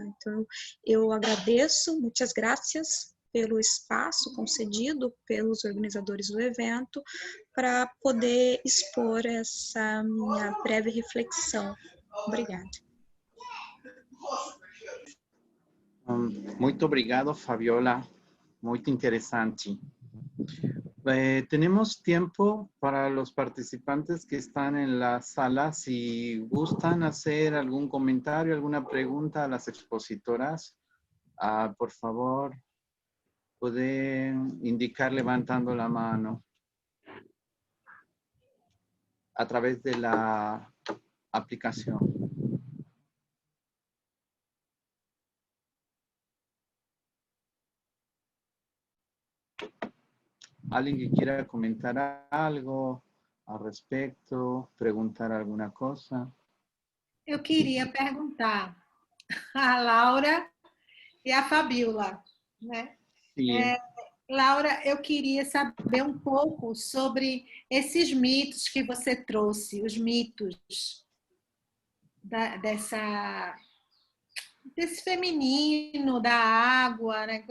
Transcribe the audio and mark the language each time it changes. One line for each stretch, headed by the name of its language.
Portuguese: Então, eu agradeço, muitas graças pelo espaço concedido pelos organizadores do evento para poder expor essa minha breve reflexão. Obrigada. Muito obrigado, Fabiola.
Spanish: Muy interesante. Tenemos tiempo para los participantes que están en la sala. Si gustan hacer algún comentario, alguna pregunta a las expositoras, por favor, pueden indicar levantando la mano a través de la aplicación. ¿Alguien que quiera comentar algo al respecto, preguntar alguna cosa?
Portuguese: Eu queria perguntar a Laura e a Fabiola, né?
Spanish: Sí.
Portuguese: Laura, eu queria saber um pouco sobre esses mitos que você trouxe, os mitos desse feminino, da água, né?